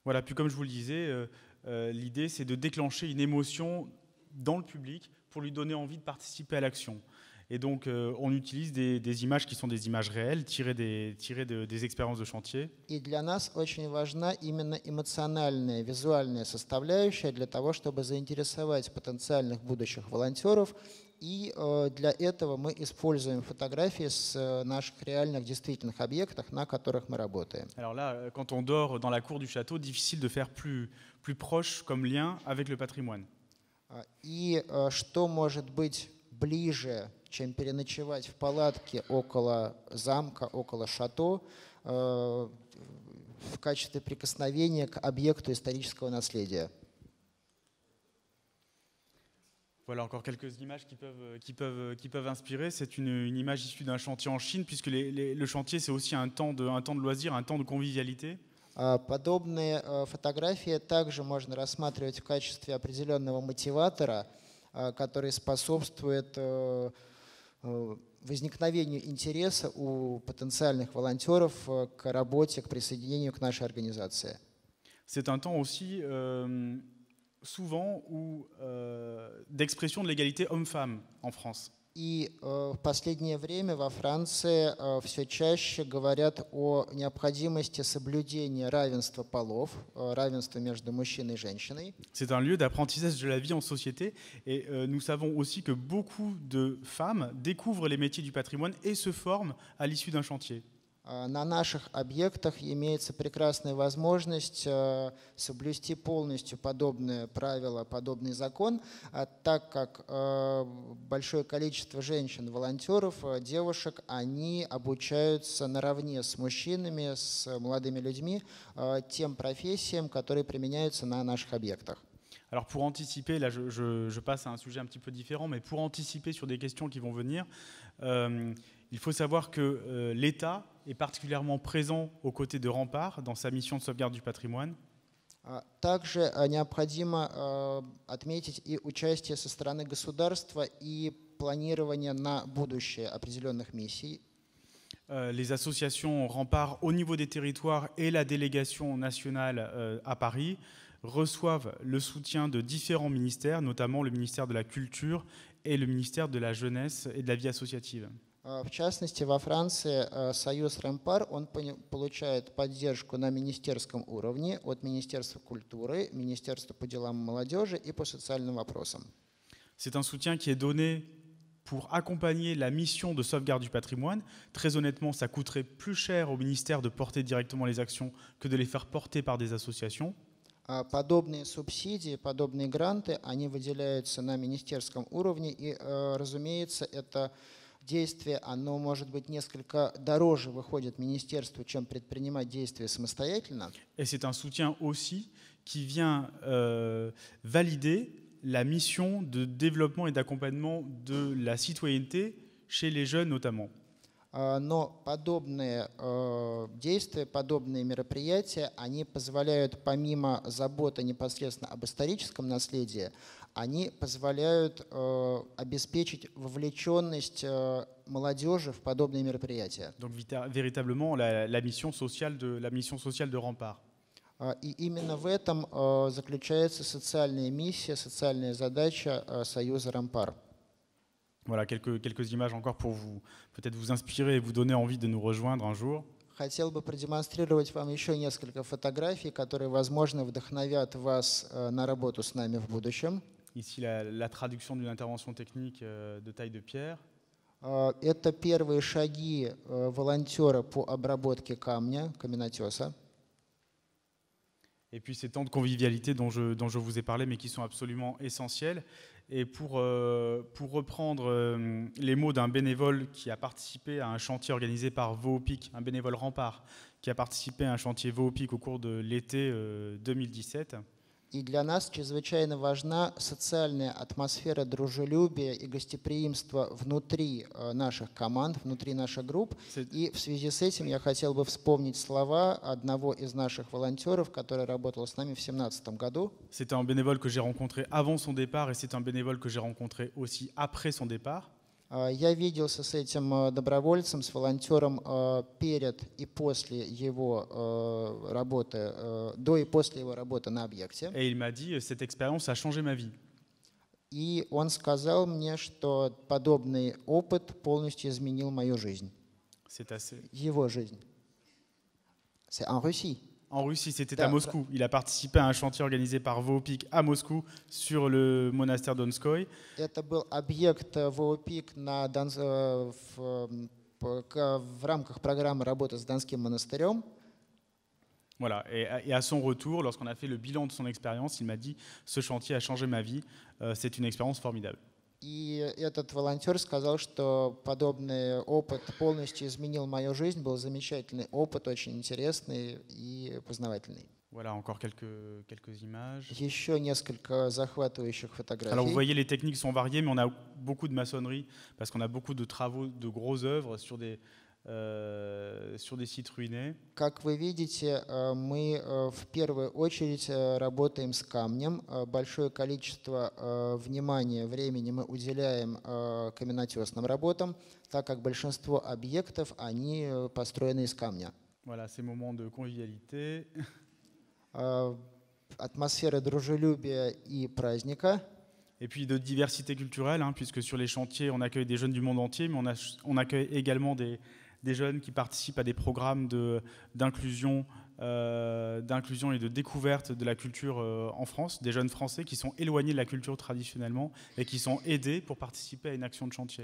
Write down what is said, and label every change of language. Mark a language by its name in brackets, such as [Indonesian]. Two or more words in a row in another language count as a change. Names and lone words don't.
[French] Voilà, puis comme je vous le disais, l'idée c'est de déclencher une émotion dans le public pour lui donner envie de participer à l'action. Et donc on utilise des images qui sont des images réelles, tirées des expériences de chantier. [Russian] И для нас очень важна именно эмоциональная, визуальная составляющая для того, чтобы заинтересовать потенциальных будущих волонтеров. И для этого мы используем фотографии с наших реальных действительных объектов, на которых мы работаем. [French] Alors là, quand on dort dans la cour du château, difficile de faire plus proche comme lien avec le patrimoine. [Russian] И что может быть ближе, чем переночевать в палатке около замка, около шато, в качестве прикосновения к объекту исторического наследия. [French] Voilà encore quelques images qui peuvent inspirer. C'est une image issue d'un chantier en Chine, puisque le chantier, c'est aussi un temps de loisir, un temps de convivialité. [Russian] Подобные фотографии также можно рассматривать в качестве определенного мотиватора, который способствует возникновению интереса у потенциальных волонтеров к работе, к присоединению к нашей организации. [French] C'est un temps aussi souvent d'expression de l'égalité homme-femme en France. [Russian] И в последнее время во Франции все чаще говорят о необходимости соблюдения равенства полов, равенства между мужчиной и женщиной. [French] C'est un lieu d'apprentissage de la vie en société et nous savons aussi que beaucoup de femmes découvrent les métiers du patrimoine et se forment à l'issue d'un chantier. [Russian] На наших объектах имеется прекрасная возможность соблюсти полностью подобные правила, подобный закон, так как большое количество женщин-волонтеров, девушек, они обучаются наравне с мужчинами, с молодыми людьми тем профессиям, которые применяются на наших объектах. [French] Alors pour anticiper, là je passe à un sujet un petit peu différent, mais pour anticiper sur des questions qui vont venir, il faut savoir que l'État est particulièrement présent aux côtés de Rempart dans sa mission de sauvegarde du patrimoine. [Russian] Также необходимо отметить и участие со стороны государства и планирование на будущее определенных миссий. [French] Les associations Rempart au niveau des territoires et la délégation nationale à Paris reçoivent le soutien de différents ministères, notamment le ministère de la Culture et le ministère de la Jeunesse et de la Vie associative. [Russian] В частности, во Франции союз Ремпар, он получает поддержку на министерском уровне от Министерства культуры, Министерства по делам молодежи и по социальным вопросам. [French] C'est un soutien qui est donné pour accompagner la mission de sauvegarde du patrimoine. Très honnêtement, ça coûterait plus cher au ministère de porter directement les actions que de les faire porter par des associations. [Russian] Подобные субсидии, подобные гранты, они выделяются на министерском уровне, и, разумеется, это действие, оно может быть несколько дороже выходит министерству, чем предпринимать действия самостоятельно. [French] Et c'est un soutien aussi qui vient valider la mission de développement et d'accompagnement de la citoyenneté chez les jeunes notamment. [Russian] Но подобные действия, подобные мероприятия, они позволяют, помимо заботы непосредственно об историческом наследии, они позволяют обеспечить вовлеченность молодежи в подобные мероприятия. [French] Donc véritablement la mission sociale de Rempart. [Russian] И именно в этом заключается социальная миссия, социальная задача Союза Ремпар. [French] Voilà, quelques images encore pour peut-être vous inspirer et vous donner envie de nous rejoindre un jour. [Russian] Хотел бы продемонстрировать вам еще несколько фотографий, которые, возможно, вдохновят вас на работу с нами в будущем. [French] Ici, la traduction d'une intervention technique de taille de pierre. [Russian] Это первые шаги волонтера по обработке камня, каменотеса. [French] Et puis ces temps de convivialité dont je vous ai parlé, mais qui sont absolument essentiels. Et pour reprendre les mots d'un bénévole qui a participé à un chantier organisé par VOOPIC, un bénévole Rempart, qui a participé à un chantier VOOPIC au cours de l'été 2017. [Russian] И для нас чрезвычайно важна социальная атмосфера дружелюбия и гостеприимства внутри наших команд, внутри наших групп. И в связи с этим я хотел бы вспомнить слова одного из наших волонтеров, который работал с нами в 2017 году. [French] C'est un bénévole que j'ai rencontré avant son départ et c'est un bénévole que j'ai rencontré aussi après son départ. [Russian] Я виделся с этим добровольцем, с волонтером перед и после его работы, до и после его работы на объекте. [French] Et il m'a dit, cette expérience a changé ma vie. [Russian] И он сказал мне, что подобный опыт полностью изменил мою жизнь, [French] C'est assez... [Russian] его жизнь. [French] C'est en Russie. En Russie, c'était [Russian] Да, [French] à Moscou. Il a participé à un chantier organisé par Voopik à Moscou sur le monastère Donskoy. [Russian] Это был объект ВОПИК в рамках программы работы с Донским монастырем. [French] Voilà. Et à son retour, lorsqu'on a fait le bilan de son expérience, il m'a dit « Ce chantier a changé ma vie. C'est une expérience formidable. » [Russian] И этот волонтер сказал, что подобный опыт полностью изменил мою жизнь, был замечательный опыт, очень интересный и познавательный. [French] Voilà, encore quelques images. [Russian] Еще несколько захватывающих [French] Alors vous [Russian] фотографий. [French] voyez, les techniques sont variées, mais on a beaucoup de maçonnerie, parce qu'on a beaucoup de travaux, de grosses œuvres sur des sites ruinés. [Russian] Как вы видите, мы в первую очередь работаем с камнем. Большое количество внимания, времени мы уделяем каменотесным работам, так как большинство объектов, они построены из камня. [French] Voilà, ces moments de convivialité. [Russian] Атмосфера дружелюбия и праздника. [French] Et puis de diversité culturelle, hein, puisque sur les chantiers, on accueille des jeunes du monde entier, mais on accueille également des jeunes qui participent à des programmes d'inclusion et de découverte de la culture en France, des jeunes français qui sont éloignés de la culture traditionnellement et qui sont aidés pour participer à une action de chantier.